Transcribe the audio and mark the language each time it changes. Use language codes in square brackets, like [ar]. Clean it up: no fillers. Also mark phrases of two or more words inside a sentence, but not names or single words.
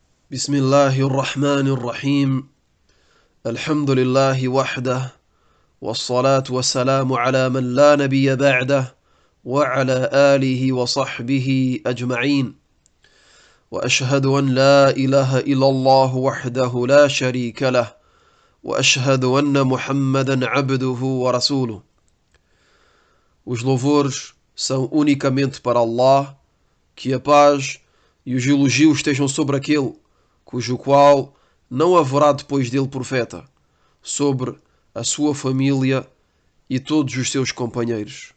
[ar] بسم الله الرحمن الرحيم الحمد لله وحده والصلاة والسلام على من لا نبي بعده وعلى آله وصحبه أجمعين وأشهد أن لا إله إلا الله وحده لا شريك له وأشهد أن محمدا عبده ورسوله. [pt] Os louvores são unicamente para Allah, que a paz e os elogios estejam sobre aquele cujo qual não haverá depois dele profeta, sobre a sua família e todos os seus companheiros.